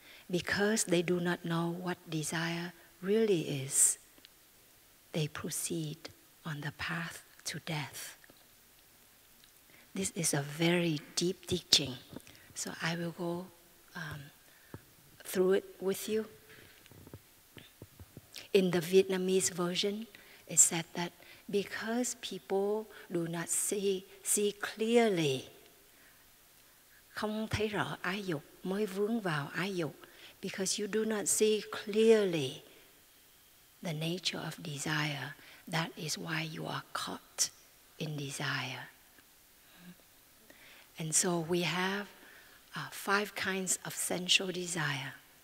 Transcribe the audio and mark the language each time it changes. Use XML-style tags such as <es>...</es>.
<en>Because they do not know what desire really is, they proceed on the path to death. This is a very deep teaching, so I will go through it with you. In the Vietnamese version, it said that because people do not see clearly,</en> <vi>không thấy rõ ái dục</vi> <en>mới vướng vào ái dục. Because you do not see clearly the nature of desire, that is why you are caught in desire. And so we have 5 kinds of sensual desire.</en>